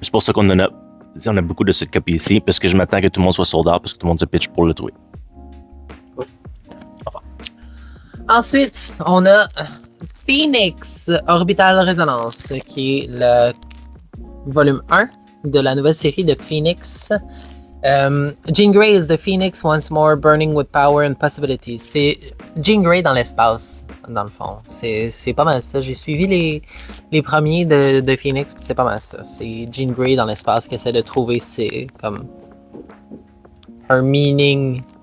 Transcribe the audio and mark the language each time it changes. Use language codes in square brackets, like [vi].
[fr] C'est pour ça qu'on a beaucoup de cette copie ici, parce que je m'attends que tout le monde soit sold out, parce que tout le monde se pitch pour le trouver. Ensuite, on a Phoenix Orbital Resonance, qui est le volume 1 de la nouvelle série de Phoenix. [en] Jean Grey is the Phoenix once more, burning with power and possibilities. [fr] C'est Jean Grey dans l'espace, dans le fond. C'est pas mal ça. J'ai suivi les premiers de Phoenix, c'est pas mal ça. C'est Jean Grey dans l'espace qui essaie de trouver comme un meaning.